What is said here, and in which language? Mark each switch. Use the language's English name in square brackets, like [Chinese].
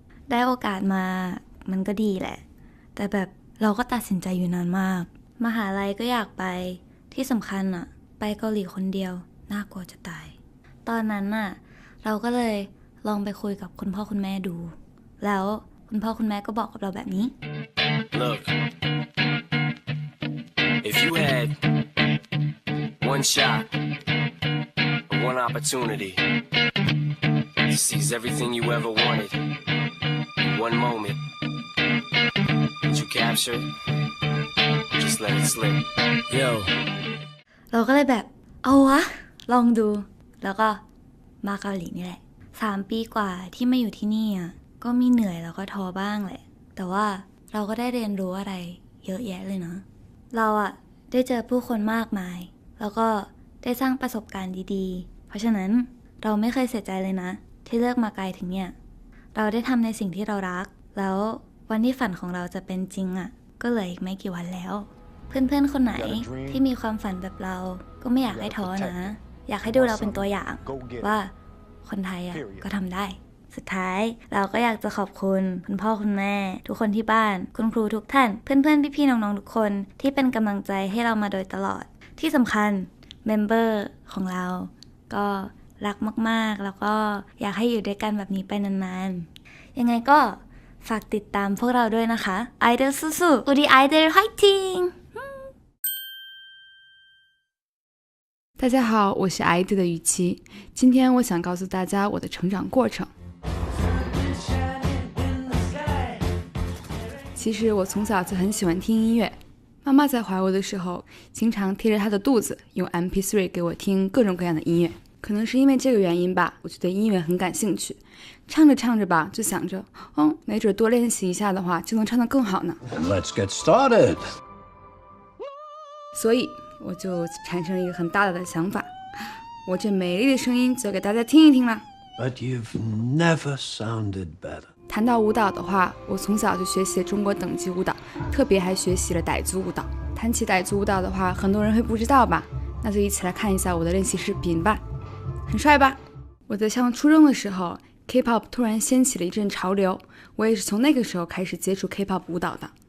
[Thai] ได้โอกาสมามันก็ดีแหละแต่แบบเราก็ตัดสินใจอยู่นานมากมหาลัยก็อยากไปที่สำคัญอะไปเกาหลีคนเดียวน่ากลัวจะตายตอนนั้นอะเราก็เลยลองไปคุยกับคุณพ่อคุณแม่ดูแล้วคุณพ่อคุณแม่ก็บอกกับเราแบบนี้ [English] Look, if you had one shot, one opportunity to seize everything you ever wanted in one moment, would you capture it or just let it slip? Yo. [Thai] เราก็เลยแบบเอาวะลองดูแล้วก็มาเกาหลีนี่แหละ3 ปีกว่าที่มาอยู่ที่นี่อ่ะก็มีเหนื่อยแล้วก็ท้อบ้างแหละแต่ว่า เราก็ได้เรียนรู้อะไรเยอะแยะเลยนะเราอะได้เจอผู้คนมากมายแล้วก็ได้สร้างประสบการณ์ดีๆเพราะฉะนั้นเราไม่เคยเสียใจเลยนะที่เลือกมาไกลถึงเนี่ยเราได้ทำในสิ่งที่เรารักแล้ววันที่ฝันของเราจะเป็นจริงอะก็เหลืออีกไม่กี่วันแล้วเพื่อนๆคนไหนที่มีความฝันแบบเราก็ไม่อยากให้ท้อนะอยากให้ดูเราเป็นตัวอย่างว่า คนไทยอะก็ทำได้สุดท้ายเราก็อยากจะขอบคุณคุณพ่อคุณแม่ทุกคนที่บ้านคุณครูทุกท่านเพื่อนๆพี่ๆน้องๆทุกคนที่เป็นกำลังใจให้เรามาโดยตลอดที่สำคัญเมมเบอร์ของเราก็รักมากๆแล้วก็อยากให้อยู่ด้วยกันแบบนี้ไปนานๆยังไงก็ฝากติดตามพวกเราด้วยนะคะไอดอลสู้ๆ [Korean] 우리 [Thai] ไอดอล [Korean] 화이팅 [Chinese] 大家好，我是아이들的雨琦。今天我想告诉大家我的成长过程。其实我从小就很喜欢听音乐，妈妈在怀我的时候，经常贴着她的肚子用 MP3 给我听各种各样的音乐。可能是因为这个原因吧，我就对音乐很感兴趣。唱着唱着吧，就想着，没准多练习一下的话，就能唱得更好呢。 [English] Let's get started. [Chinese] 所以我就产生了一个很大胆的想法，我这美丽的声音就给大家听一听啦。 [English] But you've never sounded better. [Chinese] 谈到舞蹈的话，我从小就学习中国等级舞蹈，特别还学习了傣族舞蹈。谈起傣族舞蹈的话，很多人会不知道吧？那就一起来看一下我的练习视频吧。很帅吧？我在上初中的时候 K-pop 突然掀起了一阵潮流，我也是从那个时候开始接触 K-pop 舞蹈的。